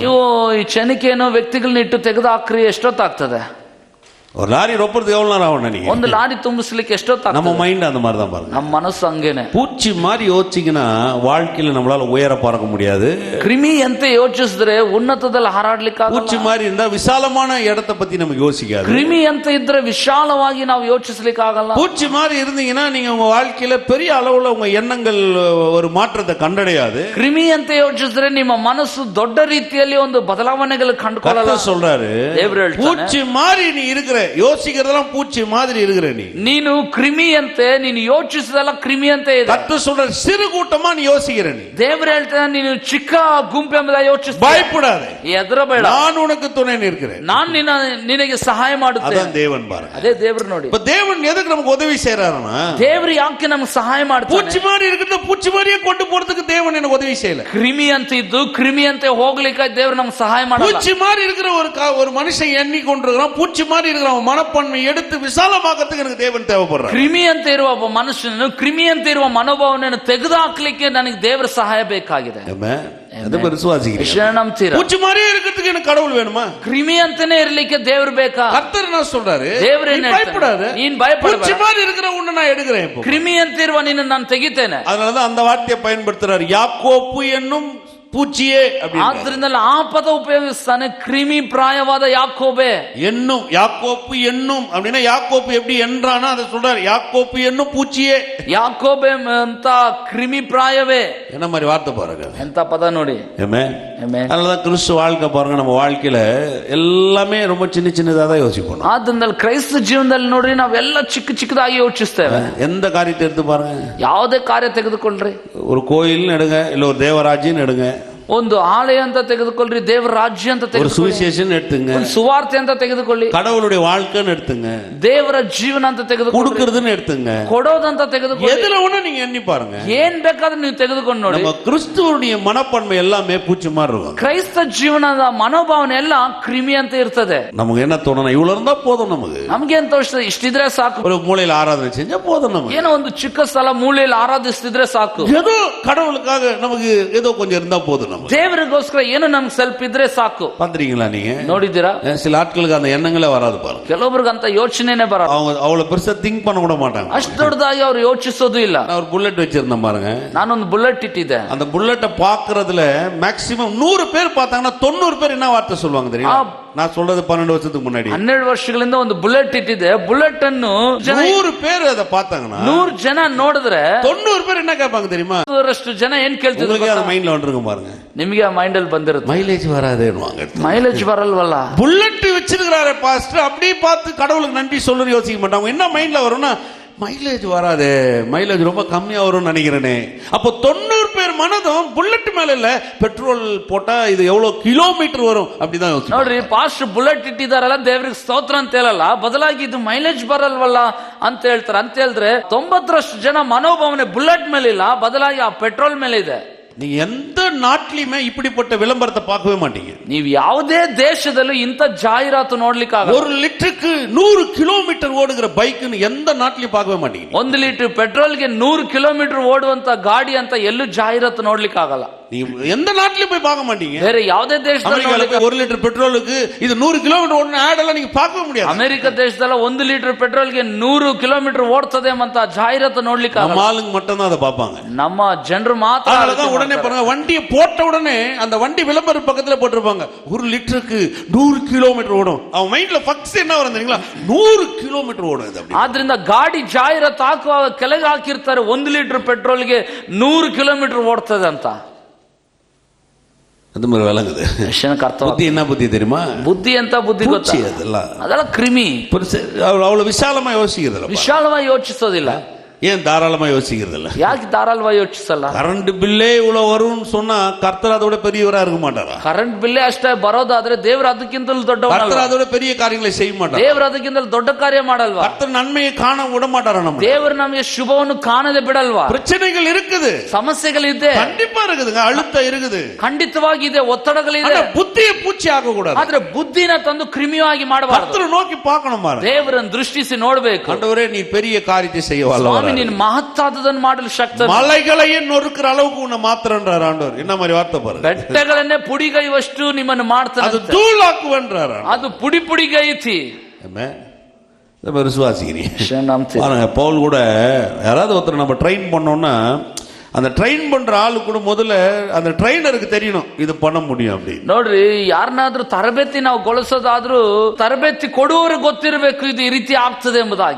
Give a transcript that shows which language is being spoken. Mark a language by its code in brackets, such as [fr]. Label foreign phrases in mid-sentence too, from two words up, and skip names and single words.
[kn] ನೀವು ಈ ಚೆನಿಕೆಯನ್ನು ವ್ಯಕ್ತಿಗಳನ್ನ ಇಟ್ಟು ತೆಗೆದು ಹಾಕ್ರಿ, ಎಷ್ಟೊತ್ತಾಗ್ತದೆ? [ta] ஒரு லாரி ரொப்பறதுக்கு எவ்வளவு நேரம் ஆகும் நீங்க? [kn] ಒಂದು ಲಾರಿ ತುಂಬಿಸ್ಲಿಕ್ಕೆ ಎಷ್ಟೊತ್ತಾಗ್ತದೆ? [ta] நம்ம மைண்ட் அந்த மாதிரி தான் பாருங்க. [kn] ನಮ್ಮ ಮನಸ್ಸು ಹಂಗೇನೆ. [ta] பூச்சி மாதிரி யோசிச்சீங்கன்னா வாழ்க்கையில நம்மளால உயர பறக்க முடியாது. [kn] ಕ್ರಿಮಿ ಅಂತ ಯೋಚಿಸಿದ್ರೆ ಉನ್ನತದಲ್ಲಿ ಹಾರಾಡ್ಲಿಕ್ಕೆ ಆಗಲ್ಲ. [ta] பூச்சி மாதிரி இருந்தா விசாலமான இடத்தை பத்தி நமக்கு யோசிக்காது. [kn] ಕ್ರಿಮಿ ಅಂತ ಇದ್ರೆ ವಿಶಾಲವಾಗಿ ನಾವು ಯೋಚಿಸ್ಲಿಕ್ಕೆ ಆಗಲ್ಲ. [ta] பூச்சி மாதிரி இருந்தீங்கன்னா நீங்க உங்க வாழ்க்கையில பெரிய அளவுல உங்க எண்ணங்கள் ஒரு மாற்றத்தை கண்டடையாது. [kn] ಕ್ರಿಮಿ ಅಂತ ಯೋಚಿಸಿದ್ರೆ ನಿಮ್ಮ ಮನಸ್ಸು ದೊಡ್ಡ ರೀತಿಯಲ್ಲಿ ಒಂದು ಬದಲಾವಣೆಗಳು ಕಂಡುಕೊಳ್ಳಲ್ಲ. [ta] சொல்றாரு, [kn] ದೇವರು ಹೇಳ್ತಾನೆ, [ta] பூச்சி மாதிரி நீ இருக்கிற, யோசிக்கிறதெல்லாம் பூச்சி மாதிரி இருக்கிற [kn] ನೀನು ಕ್ರಿಮಿ ಅಂತೆ, ನೀನು ಯೋಚಿಸಿದಲ್ಲ ಕ್ರಿಮಿ ಅಂತ ಇದೆ. [ta] கர்த்தர் சொல்ற சிறு கூட்டமா நீ யோசிக்கிற. நீ [kn] ದೇವರು ಹೇಳ್ತಾನೆ, ನೀನು ಚಿಕ್ಕ ಗುಂಪೆಂಬುದಾಗಿ ಯೋಚಿಸ್ತೀಯ. [ta] பயப்படாதே, [kn] ಹೆದರಬೇಡ, [ta] நான் உனக்கு துணை நிற்கிறேன், [kn] ನಾನು ನಿನಗೆ ಸಹಾಯ ಮಾಡುತ್ತೇನೆ. [ta] அதான் தேவன் பாருங்க. [kn] ಅದೇ ದೇವರು ನೋಡಿ. [ta] இப்ப தேவன் எதுக்கு நமக்கு உதவி செய்யறாருன்னா, [kn] ದೇವರು ಯಾಕೆ ನಮಗೆ ಸಹಾಯ ಮಾಡ್ತಾನೆ? [ta] பூச்சி மாதிரி இருக்கிறத பூச்சி மாதிரியே கொண்டு போறதுக்கு தேவன் எனக்கு உதவி செய்யல. [kn] ಕ್ರಿಮಿ ಅಂತ ಇದ್ದು ಕ್ರಿಮಿ ಅಂತ ಹೋಗ್ಲಿಕ್ಕೆ ದೇವರು ನಮ್ಗೆ ಸಹಾಯ ಮಾಡಲ್ಲ. [ta] பூச்சி மாதிரி இருக்கிற ஒரு மனுஷன் எண்ணி கொண்டிருக்கிறான், பூச்சி மாதிரி இருக்கிற மனப்பான்மை எடுத்து விசாலமாக்கிறதுக்கு எனக்கு தேவன் தேவைப்படுறார். [kn] ಕ್ರಿಮಿ ಅಂತ ಇರುವ ಒಬ್ಬ ಮನುಷ್ಯನನ್ನು, ಕ್ರಿಮಿ ಅಂತ ಇರುವ ಮನೋಭಾವನೆಯನ್ನು ತೆಗೆದುಹಾಕ್ಲಿಕ್ಕೆ ನನಗೆ ದೇವರ ಸಹಾಯ ಬೇಕಾಗಿದೆ. [ta] பூச்சி மாதிரியே இருக்கிறதுக்கு எனக்கு கடவுள் வேணுமா? [kn] ಕ್ರಿಮಿ ಅಂತಾನೆ ಇರ್ಲಿಕ್ಕೆ ದೇವರು ಬೇಕಾ? [ta] கர்த்தர் என்ன சொல்றாரு? [kn] ದೇವರು ಏನು [ta] பயப்படாத, [kn] ನೀನ್ ಭಯಪಡಬೇಡ, [ta] பூச்சி மாதிரி இருக்கிற உன்னை நான் எடுக்கிறேன், [kn] ಕ್ರಿಮಿ ಅಂತ ಇರುವ ನಿನ್ನ ನಾನು ತೆಗಿತೇನೆ. [ta] அதனாலதான் அந்த வார்த்தையை பயன்படுத்துறாரு, யாக்கோப்பு என்னும் பூச்சியே. [kn] ಆದ್ರಿಂದ ಆ ಪದ ಉಪಯೋಗಿಸ್ತಾನೆ, ಕ್ರಿಮಿ ಪ್ರಾಯವಾದ ಯಾಕೋಬೆ. [ta] என்னும், யாக்கோப்பு என்னும் அப்படின்னா யாக்கோப்பு எப்படி என்றானா அதை சொல்றாரு, யாக்கோப்பு என்னும் பூச்சியே. [kn] ಯಾಕೋಬೆ ಅಂತ ಕ್ರಿಮಿ ಪ್ರಾಯವೇ. [ta] என்ன மாதிரி வார்த்தை பாருங்க, [kn] ಎಂತ ಪದ ನೋಡಿ. [ta] அதனாலதான் கிறிஸ்து வாழ்க்கை பாருங்க, நம்ம வாழ்க்கையில எல்லாமே ரொம்ப சின்ன சின்னதா தான் யோசிப்போம். [kn] ಆದ್ರಿಂದ ಕ್ರೈಸ್ತ ಜೀವನದಲ್ಲಿ ನೋಡ್ರಿ, ನಾವೆಲ್ಲ ಚಿಕ್ಕ ಚಿಕ್ಕದಾಗಿ ಯೋಚಿಸ್ತೇವೆ. [ta] எந்த காரியத்தை எடுத்து பாருங்க, [kn] ಯಾವುದೇ ಕಾರ್ಯ ತೆಗೆದುಕೊಳ್ಳ್ರಿ, [ta] ஒரு கோயில் எடுங்க, இல்ல ஒரு தேவராஜ்யம் எடுங்க, [kn] ಒಂದು ಆಲಯ ಅಂತ ತೆಗೆದುಕೊಳ್ಳ್ರಿ, ದೇವರ ರಾಜ್ಯ ಅಂತ ತೆಗೆದುಕೊಳ್ಳಿ, [ta] ಸುವಿಶೇಷನ್ எடுத்துங்க, [kn] ಸುವಾರ್ತೆ ಅಂತ ತೆಗೆದುಕೊಳ್ಳಿ, [ta] கடவுளுடைய வாழ்க்கைன்னு எடுத்துங்க, [kn] ದೇವರ ಜೀವನ ಅಂತ ತೆಗೆದುಕೊಳ್ಳಿ, [ta] கொடுக்கிறதுன்னு எடுத்துங்க, [kn] ಕೊಡೋದಂತ ತೆಗೆದುಕೊಳ್ಳಿ. [ta] எதுல ஒண்ணு நீங்க எண்ணி பாருங்க, [kn] ಏನ್ ಬೇಕಾದ್ರೂ ನೀವು ತೆಗೆದುಕೊಂಡು ನೋಡಿ. [ta] நம்ம கிறிஸ்துவுடைய மனப்பான்மை எல்லாமே பூச்சி மாதிரி இருக்கும். [kn] ಕ್ರೈಸ್ತ ಜೀವನದ ಮನೋಭಾವನೆ ಎಲ್ಲ ಕ್ರಿಮಿ ಅಂತ ಇರ್ತದೆ. [ta] நமக்கு என்ன தோணும், ಇவ்வளவு இருந்தா போதும், [kn] ನಮ್ಗೆ ಏನ್ ತೋರಿಸ್ತದೆ, ಇಷ್ಟಿದ್ರೆ ಸಾಕು. [ta] ஒரு மூலையில ஆராதனை செஞ்சா போதும், நமக்கு [kn] ಏನೋ ಒಂದು ಚಿಕ್ಕ ಸ್ಥಳ ಮೂಲೆಯಲ್ಲಿ ಆರಾಧಿಸ್ತಿದ್ರೆ ಸಾಕು. [ta] ஏதோ கடவுளுக்காக நமக்கு ஏதோ கொஞ்சம் இருந்தா போதும். [kn] ದೇವರಿಗೋಸ್ಕರ ಏನು ನಮ್ಗೆ ಸ್ವಲ್ಪ ಇದ್ರೆ ಸಾಕು. [ta] பாத்திரீங்களா நீங்க? [kn] ನೋಡಿದ್ದೀರಾ? [ta] சில ஆட்களுக்கு அந்த எண்ணங்களே வராது பாருங்க. [kn] ಕೆಲವೊಬ್ಬರಿಗೆ ಅಂತ ಯೋಚನೆನೇ ಬರಲ್ಲ. [ta] அவங்க அவ்வளவு பெருசா திங்க் பண்ண கூட மாட்டாங்க. [kn] ಅಷ್ಟು ದೊಡ್ಡದಾಗಿ ಅವ್ರು ಯೋಚಿಸೋದು ಇಲ್ಲ. [ta] நான் ஒரு புல்லட் வச்சிருந்தேன் பாருங்க, [kn] ನಾನೊಂದು ಬುಲೆಟ್ ಇಟ್ಟಿದ್ದೆ. [ta] அந்த புல்லட்டை பாக்குறதுல மேக்ஸிமம் 100 பேர் பார்த்தாங்கன்னா 90 பேர் என்ன வார்த்தை சொல்லுவாங்க தெரியுமா? நான் சொல்றது 12 வருஷத்துக்கு முன்னாடி, [kn] 12 ವರ್ಷಗಳಿಂದ ಒಂದು ಬುಲೆಟ್ ಇಟ್ಟಿದ್ದೆ. ಬುಲೆಟ್ ಅನ್ನು [ta] 100 பேர் அதை பார்த்தாங்கன்னா [kn] 100 ಜನ ನೋಡಿದ್ರೆ [ta] 90 பேர் என்ன கேட்பாங்க தெரியுமா? [kn] 100ರಷ್ಟು ಜನ ಏನ್ ಕೇಳ್ತಿದ್ರು? [ta] அது மைண்ட்ல வந்துருக்கும் பாருங்க, [kn] ನಿಮಗೆ ಆ ಮೈಂಡ್ ಅಲ್ಲಿ ಬಂದಿರುತ್ತೆ, [ta] மைலேஜ் வராதேன்னுவாங்க. [kn] ಮೈಲೇಜ್ ಬರಲ್ವಲ್ಲ. [ta] புல்லட் வச்சிருக்கிறாரு பாஸ்டர், அப்படியே பார்த்து கடவுளுக்கு நன்றி சொல்லணும்னு யோசிக்க மாட்டாங்க. என்ன மைண்ட்ல வரும்னா, மைலேஜ் வராது, மைலேஜ் ரொம்ப கம்மியா வரும்னு நினைக்கிறேனே. அப்போ 90 பேர் மனதும் புல்லட் மேல இல்ல, பெட்ரோல் போட்டா இது எவ்வளவு கிலோமீட்டர் வரும் அப்படிதான் யோசிச்சு. [kn] ನೋಡ್ರಿ, ಪಾಸ್ಟ್ ಬುಲೆಟ್ ಇಟ್ಟಿದಾರಲ್ಲ, ದೇವ್ರಿಗೆ ಸ್ತೋತ್ರ ಅಂತ ಹೇಳಲ್ಲ, ಬದಲಾಗಿ ಇದು ಮೈಲೇಜ್ ಬರಲ್ವಲ್ಲ ಅಂತ ಹೇಳ್ತಾರೆ. ಅಂತ ಹೇಳಿದ್ರೆ 90ರಷ್ಟು ಜನ ಮನೋಭಾವನೆ ಬುಲೆಟ್ ಮೇಲೆ ಇಲ್ಲ, ಬದಲಾಗಿ ಆ ಪೆಟ್ರೋಲ್ ಮೇಲೆ ಇದೆ. [ta] நீங்க எந்த நாட்டிலுமே இப்படிப்பட்ட விளம்பரத்தை பார்க்கவே மாட்டீங்க. [kn] ನೀವು ಯಾವುದೇ ದೇಶದಲ್ಲೂ ಇಂಥ ಜಾಹೀರಾತು ನೋಡ್ಲಿಕ್ಕೆ ಆಗಲ್ಲ. [ta] 1 லிட்டருக்கு 100 கிலோமீட்டர் ஓடுகிற பைக்னு எந்த நாட்டிலையும் பார்க்கவே மாட்டீங்க. [kn] 1 ಲೀಟರ್ ಪೆಟ್ರೋಲ್ಗೆ 100 ಕಿಲೋಮೀಟರ್ ಓಡುವಂತ ಗಾಡಿ ಅಂತ ಎಲ್ಲೂ ಜಾಹೀರಾತು ನೋಡ್ಲಿಕ್ಕೆ ಆಗಲ್ಲ. [ta] நீங்க எந்த நாட்டிலும் போய் பார்க்க மாட்டீங்க. [kn] ಬೇರೆ ಯಾವುದೇ ದೇಶದಲ್ಲಿ [ta] 1 லிட்டர் பெட்ரோலுக்கு இது 100 கிலோமீட்டர் ஓடுன ஆட் எல்லாம் நீங்க பார்க்கவே முடியாது. [kn] ಅಮೆರಿಕ ದೇಶದಲ್ಲ 1 ಲೀಟರ್ ಪೆಟ್ರೋಲ್ಗೆ 100 ಕಿಲೋಮೀಟರ್ ಓಡ್ತದೆ ಅಂತ ಜಾಹೀರಾತು ನೋಡ್ಲಿಕ್ಕೆ ಆಗಲ್ಲ. [ta] நம்ம ஆளுங்க மட்டும் தான் அதை பார்ப்பாங்க. [kn] ನಮ್ಮ ಜನರು ಮಾತ್ರ. [ta] அதனால உடனே பாருங்க, வண்டியை போட்ட உடனே அந்த வண்டி விளம்பர பக்கத்துல போட்டிருப்பாங்க, 1 லிட்டருக்கு 100 கிலோமீட்டர் ஓடும். அவன் மைண்ட்ல ஃபக்ஸ் என்ன வரும் தெரியுங்களா? 100 கிலோமீட்டர் ஓடும் இது. [kn] ಆದ್ರಿಂದ ಗಾಡಿ ಜಾಹೀರಾತು ಹಾಕುವಾಗ ಕೆಳಗೆ ಹಾಕಿರ್ತಾರೆ 1 ಲೀಟರ್ ಪೆಟ್ರೋಲ್ಗೆ 100 ಕಿಲೋಮೀಟರ್ ಓಡ್ತದೆ ಅಂತ. [ta] அது மாதிரி விளங்குது. புத்தி என்ன புத்தி தெரியுமா? [kn] புத்தி ಎಂತ ಬುದ್ಧಿ ಗೊತ್ತಾ? ಅದೆಲ್ಲ ಕ್ರಿಮಿ. [ta] அவ்வளவு விசாலமா யோசிக்கிறதில்ல, [kn] ವಿಶಾಲವಾಗಿ ಯೋಚಿಸೋದಿಲ್ಲ. [ta] ஏன் தாராளமா யோசிக்கிறதில்ல? [kn] ಯಾಕೆ ಧಾರಾಳವಾಗಿ ಯೋಚಿಸಲ್ಲ? [ta] கரண்ட் பில்லே இவ்வளவு வரும்னு சொன்னா கர்த்தர் அதோட பெரியவரா இருக்க மாட்டாரா? [kn] ಕರೆಂಟ್ ಬಿಲ್ಲೇ ಅಷ್ಟೇ ಬರೋದಾದ್ರೆ ದೇವರು ಅದಕ್ಕಿಂತಲೂ ದೊಡ್ಡವನಲ್ಲ. [ta] கர்த்தர் அதோட பெரிய காரியங்களை செய்ய மாட்டார். [kn] ದೇವರು ಅದಕ್ಕಿಂತಲೂ ದೊಡ್ಡ ಕಾರ್ಯ ಮಾಡಲ್ವಾ? [ta] கர்த்தர் நன்மையை காண விட மாட்டாரா? நம்ம [kn] ದೇವರು ನಮಗೆ ಶುಭವನ್ನು ಕಾಣದೆ ಬಿಡಲ್ವಾ? [ta] பிரச்சனைகள் இருக்குது, [kn] ಸಮಸ್ಯೆಗಳಿದೆ, [ta] கண்டிப்பா இருக்குதுங்க, அழுத்தம் இருக்குது, [kn] ಖಂಡಿತವಾಗಿದೆ, ಒತ್ತಡಗಳಿದೆ. [ta] புத்தி புத்தியை பூச்சி ஆக கூடாது. [kn] ಆದ್ರೆ ಬುದ್ಧಿನ ತಂದು ಕ್ರಿಮಿಯಾಗಿ ಮಾಡಬಾರದು. [ta] கர்த்தரை நோக்கி பார்க்கணும் பாருங்க. [kn] ದೇವರನ್ನು ದೃಷ್ಟಿಸಿ ನೋಡಬೇಕು. [ta] ஆண்டவரே நீ பெரிய காரியத்தை செய்ய [kn] ಸ್ವಾಮಿ [ta] வல்லவரா. [kn] ನೀನು ಮಹತ್ತಾದದನ್ನು ಮಾಡಲು ಶಕ್ತ. [ta] மலைகளையே நொறுக்கிற அளவுக்கு உன்னை மாத்திரன்றார் ஆண்டவர். என்ன மாதிரி வார்த்தை பாருங்க. [kn] ಬೆಟ್ಟಗಳನ್ನೇ ಪುಡಿಗೈವಷ್ಟು ನಿಮ್ಮನ್ನು ಮಾಡ್ತಾನೆ. [ta] அது தூளாக்குவன்றார். [kn] ಅದು ಪುಡಿ ಪುಡಿಗೈತಿ. [ta] ஆமென். நம்ம விசுவாசிக்கிறீங்க [kn] ನಂಬ್ತೀನಿ. [ta] பாருங்க, பவுல் கூட யாராவது ஒருத்தர் நம்ம ட்ரெயின் பண்ணோம்னா அந்த ட்ரெயின் பண்ற ஆளு கூட முதல்ல அந்த ட்ரைனருக்கு தெரியணும் இது பண்ண முடியும் அப்படி. [kn] ನೋಡ್ರಿ, ಯಾರನ್ನಾದ್ರೂ ತರಬೇತಿ ನಾವು ಗೊಳಿಸೋದಾದ್ರೂ ತರಬೇತಿ ಕೊಡುವವರಿಗೆ ಗೊತ್ತಿರಬೇಕು ಇದು ಈ ರೀತಿ ಆಗ್ತದೆ ಎಂಬುದಾಗಿ.